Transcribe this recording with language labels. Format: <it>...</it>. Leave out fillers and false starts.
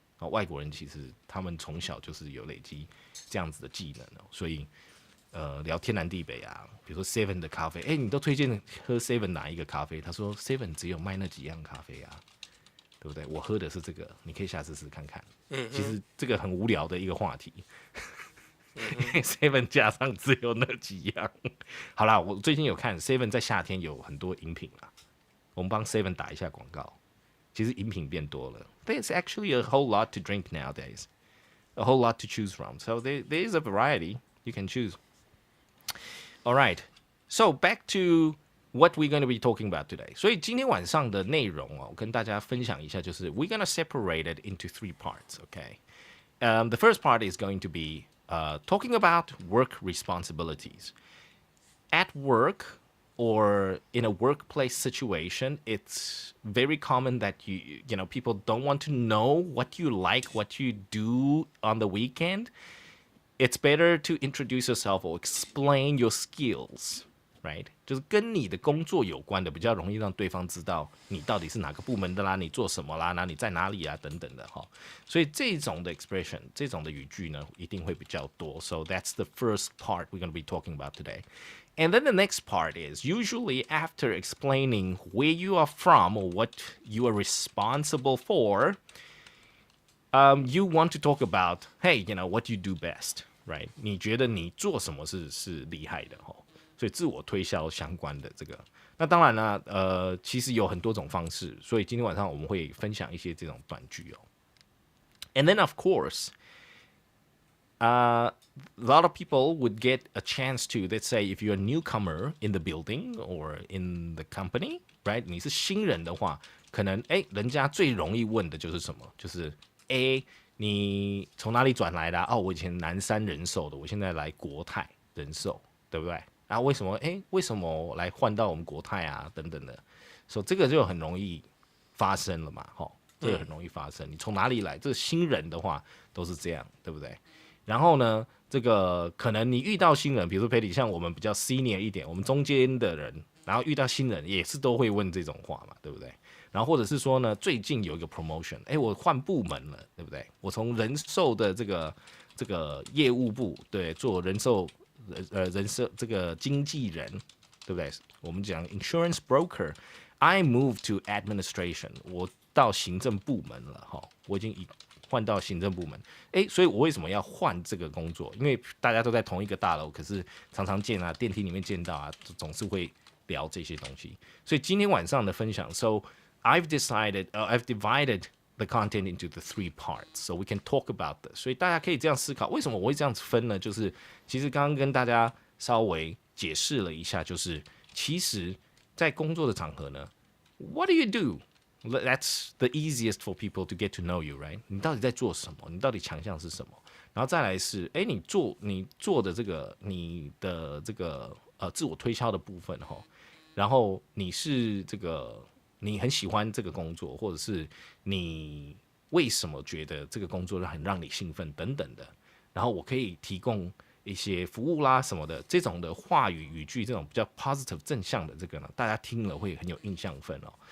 <zh>外国人其实他们从小就是有累积这样子的技能，所以聊天南地北啊，比如说 Seven 的咖啡，你都推荐喝 Seven 哪一个咖啡？他说 Seven 只有卖那几样咖啡啊，对不对？我喝的是这个，你可以下次试看看。其实这个很无聊的一个话题。 Seven 加上只有那几样。好啦，我最近有看 Seven 在夏天有很多饮品啦，我们帮 Seven 打一下广告。其实饮品变多了</zh> <en>，There's actually a whole lot to drink nowadays, a whole lot to choose from. So there is a variety you can choose. All right, so back to what we're going to be talking about today.</en> <zh>所以今天晚上的内容我跟大家分享一下，就是</zh> <en>we're going to separate it into 3 parts. Okay, the first part is going to be talking about work responsibilities at work. Or in a workplace situation, it's very common that you know people don't want to know what you like, what you do on the weekend. It's better to introduce yourself or explain your skills, right?</en> <zh>就是跟你的工作有关的，比较容易让对方知道你到底是哪个部门的啦，你做什么啦，那你在哪里啊，等等的哈。所以这种的 expression， 这种的语句呢，一定会比较多。</zh> <en>So that's the first part we're going to be talking about today. And then the next part is usually after explaining where you are from or what you are responsible for, you want to talk about, hey, you know, what you do best, right?</en> <zh>你觉得你做什么是厉害的齁，所以自我推销相关的这个。那当然呢，其实有很多种方式，所以今天晚上我们会分享一些这种短句哦。</zh> <en>And then of course, a lot of people would get a chance to, let's say, if you're a newcomer in the building or in the company, right?</en> <zh>你是新人的话，可能人家最容易问的就是什么？就是你从哪里转来的啊？我以前南山人寿的，我现在来国泰人寿，对不对？然后为什么来换到我们国泰啊？等等的，所以这个就很容易发生了嘛，这个很容易发生。你从哪里来？这个新人的话都是这样，对不对？然后呢，这个可能你遇到新人，比如说培理，像我们比较 senior 一点，我们中间的人，然后遇到新人也是都会问这种话嘛，对不对？然后或者是说呢，最近有一个 promotion， 我换部门了，对不对？我从人寿的这个业务部，对，做人寿这个经纪人，对不对？我们讲 insurance broker，</zh> <en>I move to administration，</en> <zh>我到行政部门了哈，我已经换到行政部门，所以我为什么要换这个工作？因为大家都在同一个大楼，可是常常见啊，电梯里面见到啊，总是会聊这些东西。所以今天晚上的分享</zh> <en>，So I've divided the content into the 3 parts, so we can talk about this.</en> <zh>所以大家可以这样思考，为什么我会这样子分呢？就是其实刚刚跟大家稍微解释了一下，就是其实在工作的场合呢</zh> <en>，What do you do?That's the easiest for people to get to know you, right?</en> <zh>你到底在做什么？你到底强项是什么？然后再来是，你做的这个你的这个自我推销的部分哈，然后你是这个你很喜欢这个工作，或者是你为什么觉得这个工作很让你兴奋等等的，然后我可以提供一些服务啦什么的，这种的话语语句，这种比较 positive 正向的这个呢，大家听了会很有印象分哦。</zh>